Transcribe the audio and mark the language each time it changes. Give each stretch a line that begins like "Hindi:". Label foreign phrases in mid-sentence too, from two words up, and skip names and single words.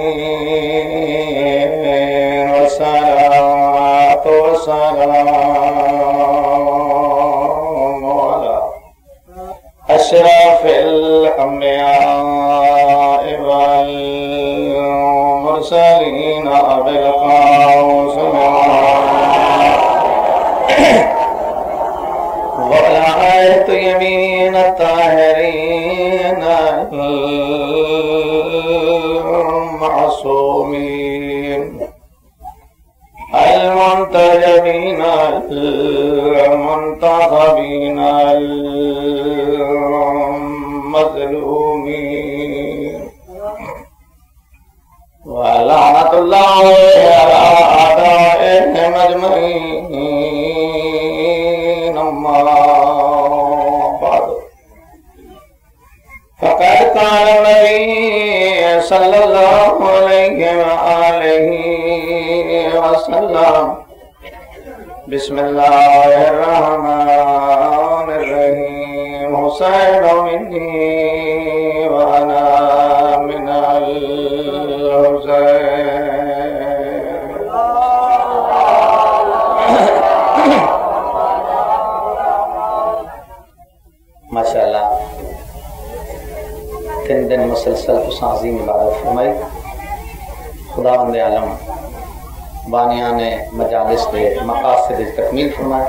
Arabic: والصلاة والسلام علی اشرف الانبیاء والمرسلین بالقوس وآیت یمین الطاہرین المعصومین المنتجبین المنتخبین المظلومین ولعنت اللہ علی اعدائهم اجمعین۔ اما بعد فقد قال النبي صلى الله عليه وآله وسلم بسم الله الرحمن الرحيم حسين مني وأنا من الحسين۔
Urdu: ماشاءاللہ 3 دن مسلسل اس عظیم عبادت فرمائی۔
Punjabi: خداوند عالم بانیان مجالس دے مقاصد تکمیل فرمائے۔